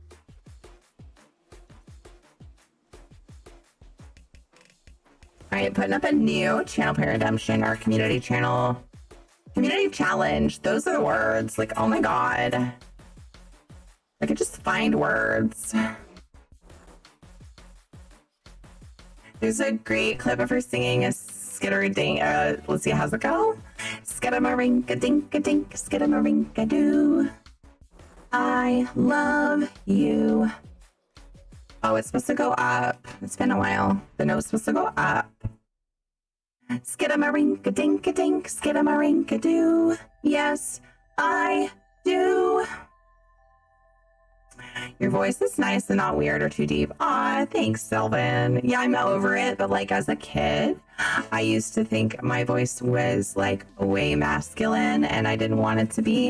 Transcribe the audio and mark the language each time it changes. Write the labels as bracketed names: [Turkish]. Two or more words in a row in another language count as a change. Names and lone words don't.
[English] All right, putting up a new channel pay redemption or community channel. Community challenge. Those are the words. Like, oh my god. I could just find words. There's a great clip of her singing a skitter-ding. Let's see, how's it go? Skidamarinka-dink-a-dink, skidamarinka-doo. I love you. Oh, it's supposed to go up. It's been a while. The note's supposed to go up. Skidamarinka-dink-a-dink, skidamarinka-doo. Yes, I do. Your voice is nice and not weird or too deep. Aw, thanks, Sylvan. Yeah, I'm over it, but like as a kid, I used to think my voice was like way masculine and I didn't want it to be.